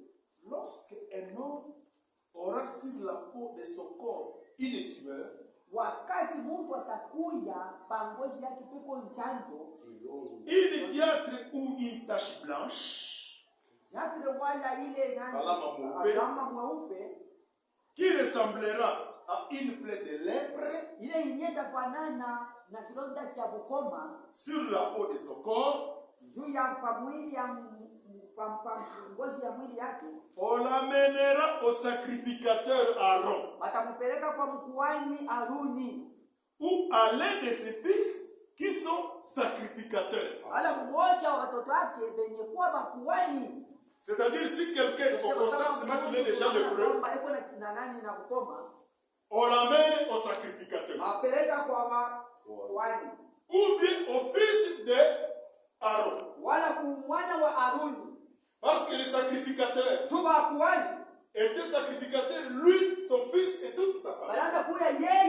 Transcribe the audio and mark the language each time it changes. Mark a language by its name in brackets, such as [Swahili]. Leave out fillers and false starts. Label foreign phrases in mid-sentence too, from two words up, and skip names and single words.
[French] Lorsque un homme aura sur la peau de son corps une tumeur, une diâtre ou une tache blanche, qui ressemblera à une plaie de lèpre sur la peau de son corps, [Swahili] ngozi ya mwili yake, [French] on l'amènera au sacrificateur Aaron, [Swahili] watampeleka kwa mkuhani Aruni, [French] ou à l'un de ses fils qui sont sacrificateurs. [Swahili] wala mmoja wa watoto wake benye kuwa makuhani. [French] C'est-à-dire si quelqu'un au constat qu'il est déjà lépreux, on l'amène au sacrificateur. Ou bien au fils de Aaron. Parce que le sacrificateur était sacrificateur, lui, son fils et toute sa famille.